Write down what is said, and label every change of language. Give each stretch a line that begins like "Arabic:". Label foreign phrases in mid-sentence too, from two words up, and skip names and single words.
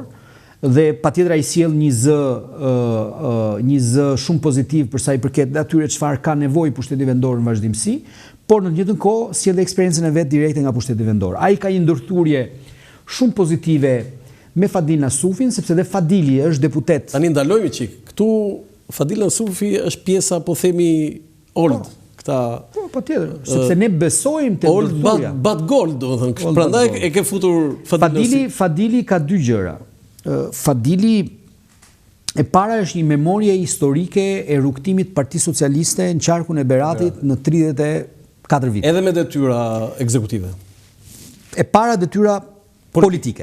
Albanian: Dhe patjetër ai sjell një zë shumë pozitiv për sa i përket atyre çfarë ka nevojë pushteti vendor në vazhdimsi, por në të njëjtën kohë sjell eksperiencën e vet direkte nga pushteti vendor. Ai ka një ndërthurje shumë pozitive me Fadil Nasufin, sepse dhe Fadili është deputet. Tani ndalojmë çik. Këtu Fadil Nasufi është pjesa, po themi, old. Po tjetër, sepse ne besojmë te ndërthurja.
English: Old but gold,
Albanian: domethënë. Prandaj e ke futur Fadili ka dy gjëra. Fadili e para është një memorie historike e rrugtimit Partisë Socialiste në qarkun e Beratit në 34 vite. Edhe me detyra ekzekutive. E para detyra politike.